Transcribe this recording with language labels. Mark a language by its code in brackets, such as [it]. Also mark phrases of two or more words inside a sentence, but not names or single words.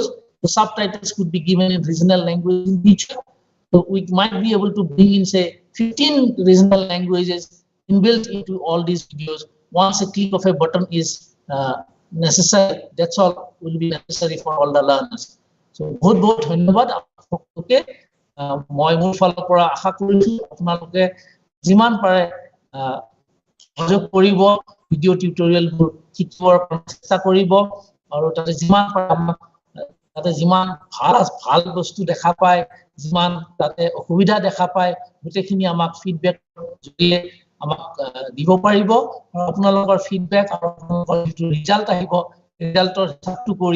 [en] The subtitles could be given in regional language in future. So we might be able to bring in, say, 15 regional languages inbuilt into all these videos. Once a click of a button is necessary, that's all will be necessary for all the learners. [as] So [hi] बहुत धन्यवाद आपलोके [as] মই মোৰ ফালৰ পৰা আশা কৰিছো আপোনালোকে যিমান পাৰে সহযোগ কৰিব [en] video tutorials [as] শিকিবৰ চেষ্টা কৰিব আৰু তাতে যিমান পাৰে তাতে যিমান ভাল বস্তু দেখা পায় যিমান তাতে অসুবিধা দেখা পায় গোটেইখিনি আমাক ফিডবেক জৰিয়ে আমাক দিব পাৰিব আৰু আপোনালোকৰ ফিডবেক আৰু আপোনালোকৰ যিটো ৰিজাল্ট আহিব ৰিজাল্টৰ হিচাপটো কৰি